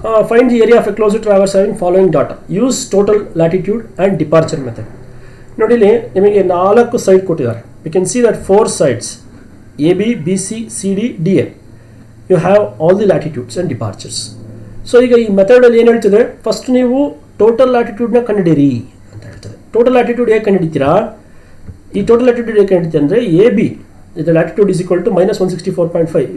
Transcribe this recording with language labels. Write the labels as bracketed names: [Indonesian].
[English] Find the area of a closed traverse having following data, use total latitude and departure method. [Kannada] ನೋಡಿ, ಇಲ್ಲಿ ನಿಮಗೆ 4 side ಕೊಟ್ಟಿದ್ದಾರೆ. [English] You can see that 4 sides AB, BC, CD, DA. You have all the latitudes and departures. [Kannada] So ಈಗ ಈ ಮೆಥಡಲ್ಲಿ ಏನು ಹೇಳ್ತಿದೆ, first ನೀವು total ಲ್ಯಾಟಿಟ್ಯೂಡ್ನ ಕಂಡುಹಿಡಿಯಿರಿ ಅಂತ ಹೇಳ್ತದೆ. ಟೋಟಲ್ ಲ್ಯಾಟಿಟ್ಯೂಡ್ ಹೇಗೆ ಕಂಡುಹಿಡಿತೀರಾ, ಈ ಟೋಟಲ್ ಲ್ಯಾಟಿಟ್ಯೂಡ್ ಹೇಗೆ ಕಂಡುಹಿಡಿತೀವಿ ಅಂದರೆ AB ಇದು ಲ್ಯಾಟಿಟ್ಯೂಡ್ [English] is equal to [Kannada] -164.5.